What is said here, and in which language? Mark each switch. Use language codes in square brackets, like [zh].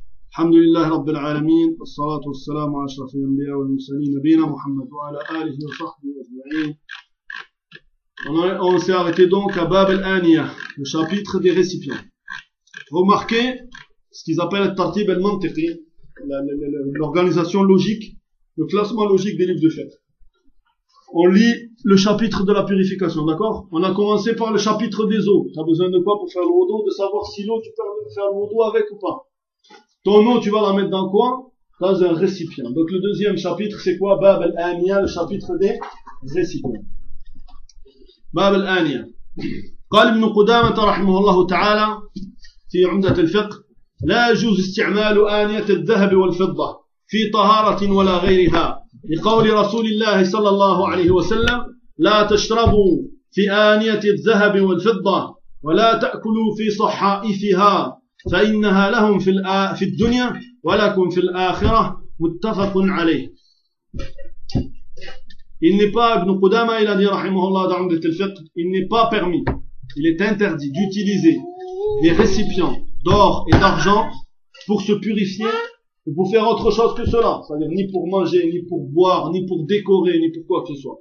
[ar] الحمد لله رب العالمين، والصلاة والسلام على أشرف الأنبياء والمرسلين نبينا محمد وعلى آله وصحبه أجمعين. [fr] On s'est arrêté donc à Bab al-Aniya, le chapitre des récipients. Remarquez ce qu'ils appellent le tartib al-mantiqi, l'organisation logique, le classement logique des livres de fête. On lit le chapitre de la purification, d'accord? On a commencé par le chapitre des eaux. T'as besoin de quoi pour faire le wudu? De savoir si l'eau, tu peux faire le wudu avec ou pas. Ton eau, tu vas la mettre dans quoi? Dans un récipient. Donc le deuxième chapitre, c'est quoi? Bab al-Aniya, le chapitre des récipients. [ar] باب الآنية. قال ابن قدامة رحمه الله تعالى في عمدة الفقه: لا يجوز استعمال آنية الذهب والفضة في طهارة ولا غيرها، لقول رسول الله صلى الله عليه وسلم: لا تشربوا في آنية الذهب والفضة ولا تأكلوا في صحائفها، فإنها لهم في الدنيا ولكم في الآخرة. متفق عليه. [fr] Il n'est pas, Ibn Qudama, il a dit, rahimahullah, dans le fiqh, il n'est pas permis, il est interdit d'utiliser des récipients d'or et d'argent pour se purifier ou pour faire autre chose que cela. C'est-à-dire, ni pour manger, ni pour boire, ni pour décorer, ni pour quoi que ce soit.